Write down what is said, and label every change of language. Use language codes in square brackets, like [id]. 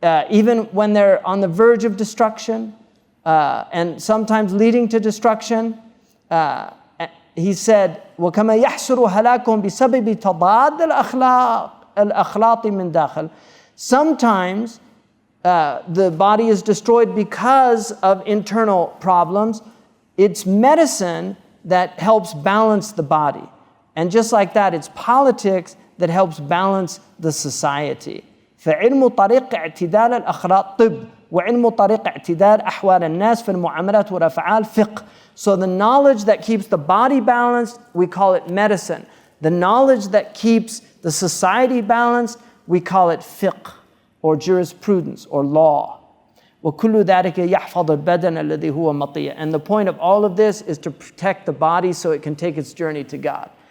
[en] even when they're on the verge of destruction, and sometimes leading to destruction, he said, [ar] وَكَمَا يَحْسُرُ هَلَاكُمْ بِسَبِبِ تَضَادِ الْأَخْلَاطِ مِنْ دَاخِلِ. [en] Sometimes the body is destroyed because of internal problems. It's medicine that helps balance the body. And just like that, it's politics that helps balance the society. [ar] فعلم طريق اعتدال الأخلاق طب وعلم طريق اعتدال أحوال الناس في المعاملات والأفعال فقه. [en] So the knowledge that keeps the body balanced, we call it medicine. The knowledge that keeps the society balanced, we call it fiqh, or jurisprudence, or law. [ar] وَكُلُّ ذَلِكَ يَحْفَظُ الْبَدَنَ الَّذِي هُوَ مَطِيَّ. [en] And the point of all of this is to protect the body so it can take its journey to God.